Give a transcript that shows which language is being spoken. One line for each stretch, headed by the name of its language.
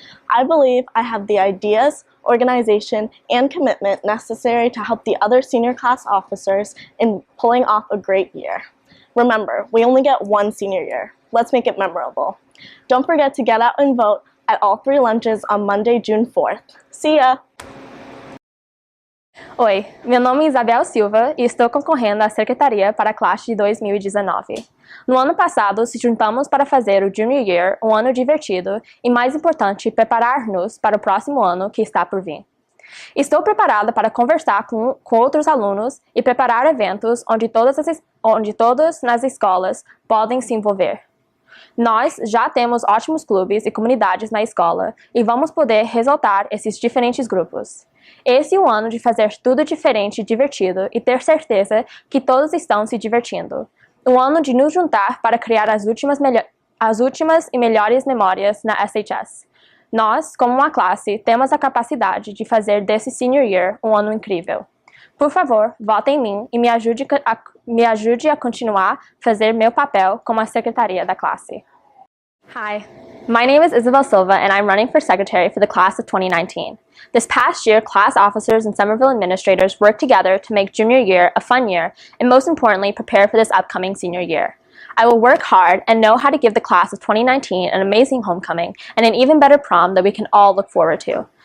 English: I believe I have the ideas, organization, and commitment necessary to help the other senior class officers in pulling off a great year. Remember, we only get one senior year. Let's make it memorable. Don't forget to get out and vote at all 3 lunches on Monday, June 4th. See ya!
Portuguese: Oi, meu nome é Isabel Silva e estou concorrendo à secretaria para a classe de 2019. No ano passado, se juntamos para fazer o Junior Year um ano divertido e, mais importante, preparar-nos para o próximo ano que está por vir. Estou preparada para conversar com outros alunos e preparar eventos onde todos nas escolas podem se envolver. Nós já temos ótimos clubes e comunidades na escola e vamos poder ressaltar esses diferentes grupos. Esse é o ano de fazer tudo diferente e divertido e ter certeza que todos estão se divertindo. Um ano de nos juntar para criar as últimas e melhores memórias na SHS. Nós, como uma classe, temos a capacidade de fazer desse Senior Year um ano incrível. Por favor, vote em mim e me ajude a continuar a fazer meu papel como a secretaria da classe.
English: Hi, my name is Isabel Silva and I'm running for secretary for the class of 2019. This past year, class officers and Somerville administrators worked together to make junior year a fun year and most importantly, prepare for this upcoming senior year. I will work hard and know how to give the class of 2019 an amazing homecoming and an even better prom that we can all look forward to.